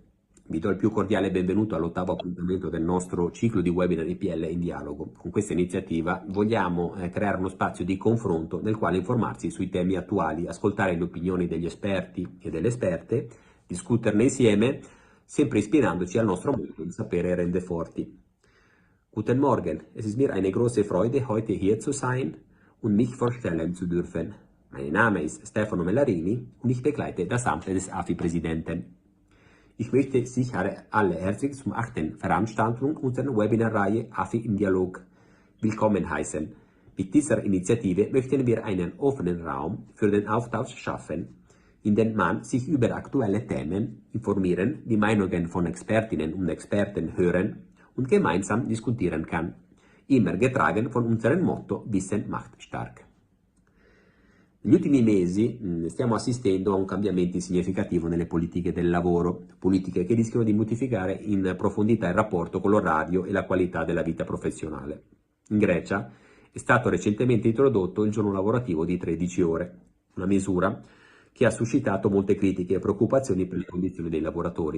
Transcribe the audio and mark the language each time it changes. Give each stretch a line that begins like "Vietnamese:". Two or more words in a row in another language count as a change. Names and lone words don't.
Italian: Vi do il più cordiale benvenuto all'ottavo appuntamento del nostro ciclo di webinar IPL in dialogo. Con questa iniziativa vogliamo creare uno spazio di confronto nel quale informarsi sui temi attuali, ascoltare le opinioni degli esperti e delle esperte, discuterne insieme, sempre ispirandoci al nostro modo di sapere rende forti.
German: Guten Morgen, es ist mir eine große Freude, heute hier zu sein und mich vorstellen zu dürfen. Mein Name ist Stefano Mellarini und ich begleite das Amt des AFI-Präsidenten. Ich möchte Sie alle herzlich zum 8. Veranstaltung unserer Webinarreihe AFI im Dialog willkommen heißen. Mit dieser Initiative möchten wir einen offenen Raum für den Austausch schaffen, in dem man sich über aktuelle Themen informieren, die Meinungen von Expertinnen und Experten hören und gemeinsam diskutieren kann, immer getragen von unserem Motto Wissen macht stark.
Italian: Negli ultimi mesi stiamo assistendo a un cambiamento significativo nelle politiche del lavoro, politiche che rischiano di modificare in profondità il rapporto con l'orario e la qualità della vita professionale. In Grecia è stato recentemente introdotto il giorno lavorativo di 13 ore, una misura che ha suscitato molte critiche e preoccupazioni per le condizioni dei lavoratori.